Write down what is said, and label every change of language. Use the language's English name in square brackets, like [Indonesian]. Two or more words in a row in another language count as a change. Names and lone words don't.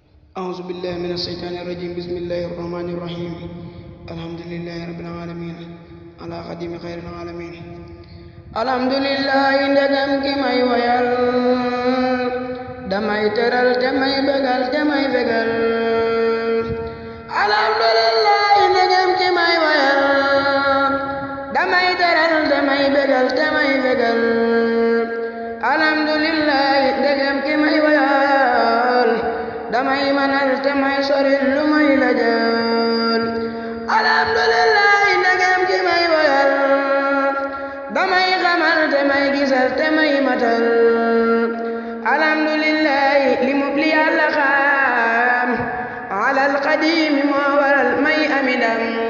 [Arabic] أعوذ بالله من الشيطان الرجيم بسم الله الرحمن الرحيم الحمد لله رب العالمين على خديم خير العالمين الحمد لله [Wolof] ndegam ki may wayal damay teral damay bégal damay bégal alhamdulillah ndegam ki may wayal damay teral damay bégal damay bégal alhamdulillah ndegam ki may wayal damay manal damay soril lu may lajal alhamdulillah ndegam ki may wayal damay xamal damay gisal damay matal alhamdulillah li mu li Yàlla xam alal qadim moo waral may amidam